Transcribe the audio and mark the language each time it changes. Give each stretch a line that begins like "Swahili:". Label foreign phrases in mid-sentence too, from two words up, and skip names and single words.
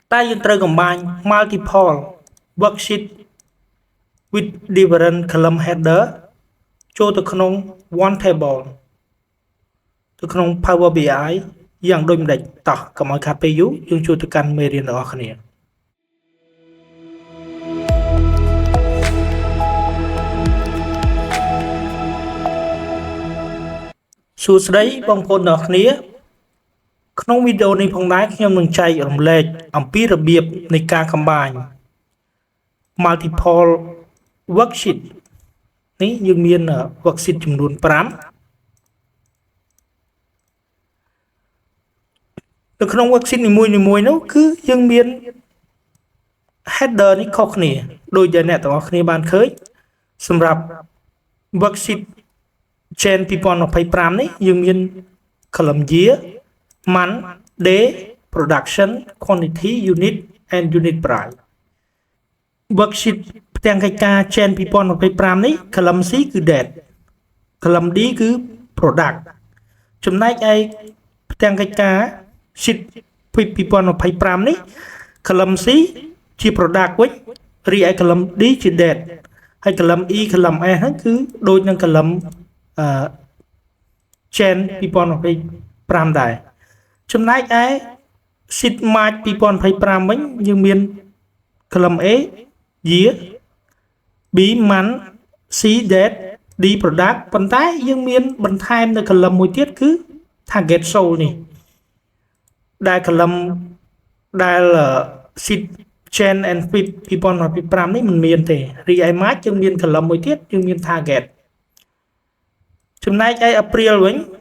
Khmer: តែយើងត្រូវ
English: combine multiple worksheet with different column header
Khmer: ចូលទៅក្នុង
English: one table
Khmer: ទៅក្នុង Power BI យ៉ាងដូចម្ដេចតោះកុំឲ្យខាតពេលយូរយើងចូលទៅកាន់មេរៀនរបស់គ្នា សួស្តីបងប្អូនទាំងអស់គ្នាក្នុងវីដេអូនេះផងដែរខ្ញុំនឹងចែករំលែកអំពីរបៀបនៃការ
English: combine multiple worksheet
Khmer: នេះយើងមាន worksheet ចំនួន5 នៅក្នុង worksheet នីមួយៗនោះគឺយើងមាន header នេះខុសគ្នាដោយដែលអ្នកទាំងអស់គ្នាបានឃើញ
English: សម្រាប់ worksheet Jan 2025
Khmer: នេះយើងមាន
English: column year month day production quantity unit and unit price worksheet
Khmer: ផ្ទាំងកិច្ចការ Jan 2025នេះ
English: column C
Khmer: គឺ date
English: column D
Khmer: គឺ product ចំណែកឯផ្ទាំងកិច្ចការ sheet 2025នេះ
English: column C
Khmer: ជា product វិញរីឯ
English: column D
Khmer: ជា date ហើយ
English: column E column S
Khmer: ហ្នឹងគឺដូចនឹង column Jan 2025ដែរចំណែកឯ
English: sheet March 2025
Khmer: វិញយើងមាន
English: column A year B month C date D product
Khmer: ប៉ុន្តែយើងមានបន្ថែមនៅ column មួយទៀតគឺ
English: target sold
Khmer: នេះដែល column ដែល
English: sheet Jan and Feb 2025
Khmer: នេះមិនមានទេរីឯ March យើងមាន column មួយទៀតយើងមាន target ចំណែកឯ April វិញ